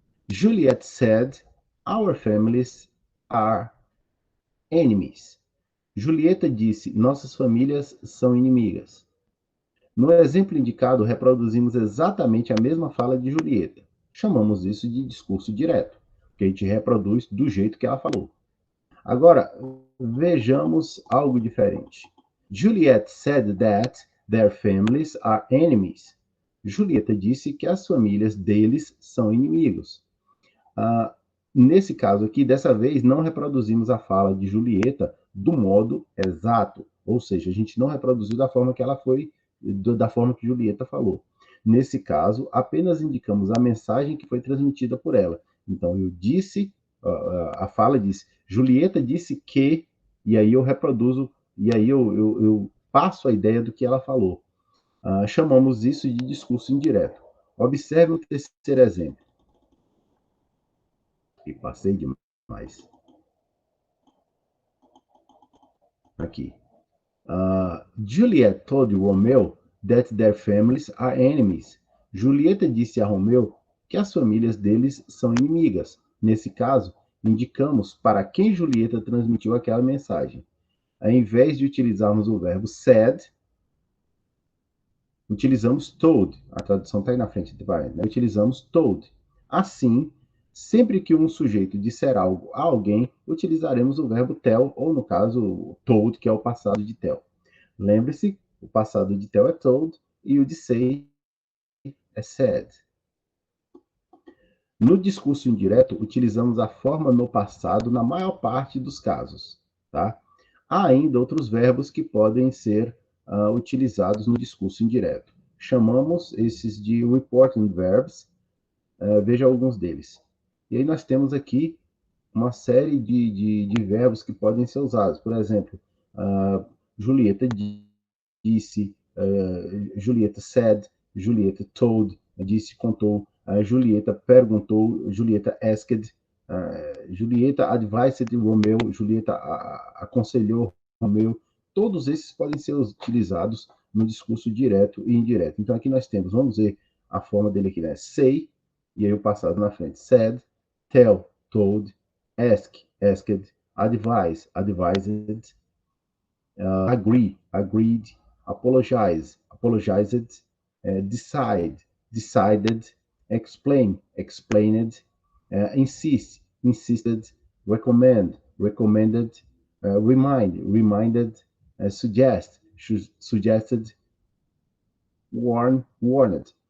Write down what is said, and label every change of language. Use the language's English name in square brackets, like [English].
[English] Juliet said, "Our families are enemies." [Portuguese] Julieta disse, nossas famílias são inimigas. No exemplo indicado, reproduzimos exatamente a mesma fala de Julieta. Chamamos isso de discurso direto, que a gente reproduz do jeito que ela falou. Agora, vejamos algo diferente. [English] Juliet said that their families are enemies. [Portuguese] Julieta disse que as famílias deles são inimigos. Nesse caso aqui, dessa vez, não reproduzimos a fala de Julieta do modo exato, ou seja, a gente não reproduziu da forma que ela foi, da forma que Julieta falou. Nesse caso, apenas indicamos a mensagem que foi transmitida por ela. Então, eu disse, a fala diz, Julieta disse que, e aí eu reproduzo, e aí eu passo a ideia do que ela falou. Chamamos isso de discurso indireto. Observe o terceiro exemplo. E passei demais. Aqui. [English] Juliet told Romeo that their families are enemies. [Portuguese] Julieta disse a Romeu que as famílias deles são inimigas. Nesse caso, indicamos para quem Julieta transmitiu aquela mensagem. Ao invés de utilizarmos o verbo said, utilizamos told. A tradução está aí na frente, né? Utilizamos told. Assim, sempre que um sujeito disser algo a alguém, utilizaremos o verbo tell, ou no caso, told, que é o passado de tell. Lembre-se, o passado de tell é told e o de say é said. No discurso indireto, utilizamos a forma no passado na maior parte dos casos. Tá? Há ainda outros verbos que podem ser utilizados no discurso indireto. Chamamos esses de reporting verbs. Veja alguns deles. E aí nós temos aqui uma série de verbos que podem ser usados. Por exemplo, Julieta disse, Julieta said, Julieta told, disse, contou, Julieta perguntou, Julieta asked, Julieta advised Romeu, Julieta aconselhou Romeu. Todos esses podem ser utilizados no discurso direto e indireto. Então aqui nós temos, vamos ver a forma dele aqui, né? Say, e aí o passado na frente. [English] Said, tell, told, ask, asked, advise, advised, agree, agreed, apologize, apologized, decide, decided, explain, explained, insist, insisted, recommend, recommended, remind, reminded, suggest, suggested, warn, warned.